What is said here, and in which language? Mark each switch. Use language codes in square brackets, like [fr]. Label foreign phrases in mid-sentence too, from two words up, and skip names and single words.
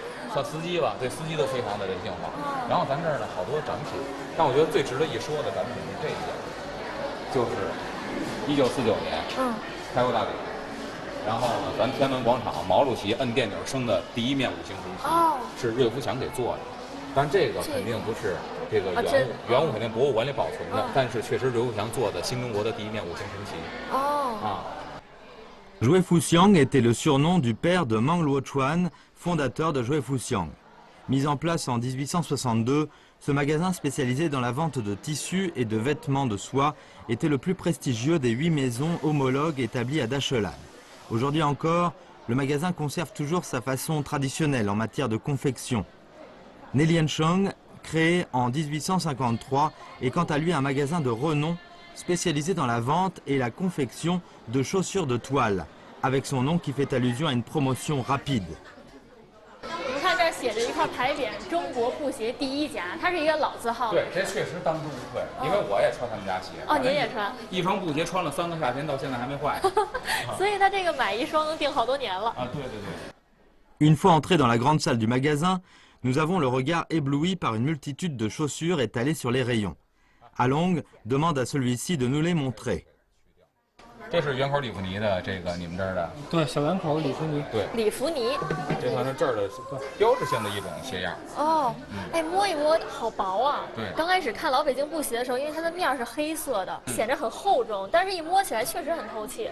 [zh] 像司机吧，对司机都非常的人性化。然后咱这儿呢好多展品，但我觉得最值得一说的展品是这一件，就是1949年，开国大典，然后呢，咱天安门广场毛主席摁电钮升的第1面5星红旗，是瑞福祥给做的。但这个肯定不是这个原物肯定博物馆里保存的，但是确实瑞福祥做的新中国的第1面5星红旗。 [fr] Zhuge Fuxiang était le surnom du père de Mang Luochuan, fondateur de Zhuge Fuxiang. Mis en place en 1862, ce magasin spécialisé dans la vente de tissus et de vêtements de soie était le plus prestigieux des 8 maisons homologues établies à Dachelan. Aujourd'hui encore, le magasin conserve toujours sa façon traditionnelle en matière de confection. Neliangsheng créé en 1853, est quant à lui un magasin de renom spécialisé dans la vente et la confection de chaussures de toile, avec son nom qui fait allusion à une promotion rapide. [zh] 我们看这儿写着一块牌匾“中国布鞋第一家”，它是一个老字号。对，这确实当之无愧，因为我也穿他们家鞋。哦，您也穿？一双布鞋穿了3个夏天，到现在还没坏。所以他这个买一双能订好多年了。啊，对对对。 [fr] Une fois entrés dans la grande salle du magasin, nous avons le regard ébloui par une multitude de chaussures étalées sur les rayons. Along demande à celui-ci de nous les montrer. [zh] 这是园口里弗尼的，这个你们这儿的？对，小园口里弗尼。对，里弗尼。这算是这儿的标志性的一种鞋样。哦，哎，摸一摸，好薄啊。对。刚开始看老北京布鞋的时候，因为它的面是黑色的，显得很厚重，但是一摸起来确实很透气。